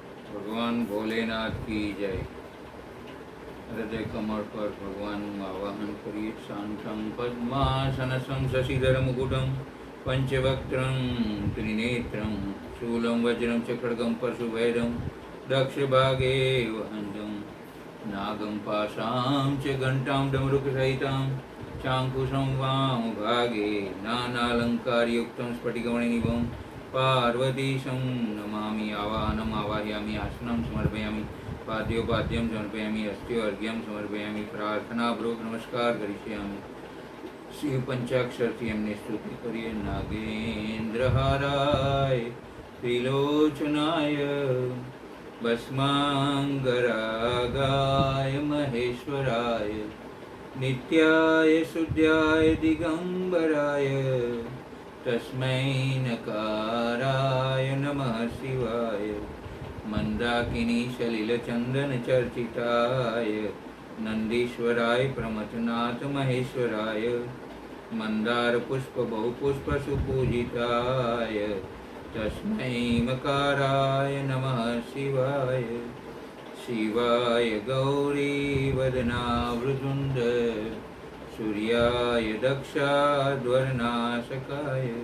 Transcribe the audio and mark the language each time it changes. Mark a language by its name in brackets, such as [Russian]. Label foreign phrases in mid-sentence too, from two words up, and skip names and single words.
[Hindi] ભગવાન ભોલેનાથ की जय। हृदय कमल पर भगवान आवाहन करिए। [Sanskrit] शांतं पद्मासनसं शशिधर मुकुटं पंचवक्त्रं त्रिनेत्रं शूलं वज्रं च खड्गं परशुभेदं दक्षभागे वहन्तं नागं पाशां च घण्टां डमरुकसहितां चाङ्कुशं वामभागे नानालङ्कारयुक्तं स्फटिकमणिनिभं पार्वतीशं नमामि। आवाहनम् आवाहयामि, आसनं समर्पयामि, पाद्योपाद्यं समर्पयामि, अस्त्यो अर्घ्यं समर्पयामि, प्रार्थनापूर्वक नमस्कार करिष्यामि। [Gujarati] शिव पंचाक्षरથી એમની સ્તુતિ કરીએ। [Sanskrit] નાગેન્દ્રહારાય ત્રિલોચનાય ભસ્માંગરાગાય મહેશ્વરાય નિત્યાય શુદ્ધાય દિગંબરાય तस्मै नकाराय नमः शिवाय मंदाकिनी सलिलचंदन चर्चिताय नंदीश्वराय प्रमथनाथ महेश्वराय मंदार पुष्प बहुपुष्प सुपूजिताय तस्मै मकाराय नमः शिवाय शिवाय गौरी वदनावृजुंड सूर्याय दक्षाध्वरनाशकाय